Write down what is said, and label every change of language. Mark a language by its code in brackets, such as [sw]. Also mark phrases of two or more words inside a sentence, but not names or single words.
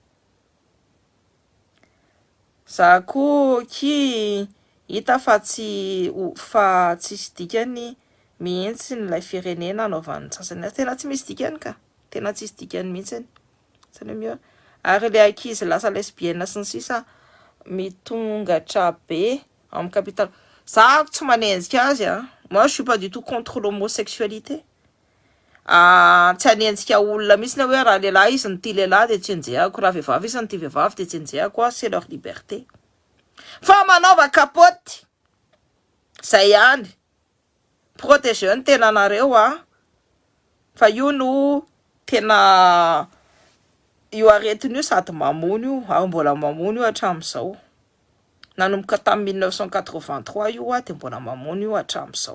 [mg] za koa ki hita fa tsisy dikany mihitsy nylay firenena anaovan'ny sasany tena tsy misy dikany ka tena tsisy dikany mihitsy ary le ankizy lasa lesbienne sy ny sisa mitongatra be amin'ny capitale za tsy manenjika azy [fr] moi je suis pas du tout contre l'homosexualité [mg] tsy anenjika olona mihitsy na hoe raha lehilahy izy ny tia lehilahy de tsy enjehako raha vehivavy izy ny tia vehivavy de tsy enjehako [fr] c'est leur liberté [mg] fa manaova kapoty zay ihany Protégeo ny tena anareo fa io no tena io aretiny io sady mamono io mbola mamono io hatramin'izao. Nanomboka tamin'ny 1983 io de mbola mamono io hatramin'izao.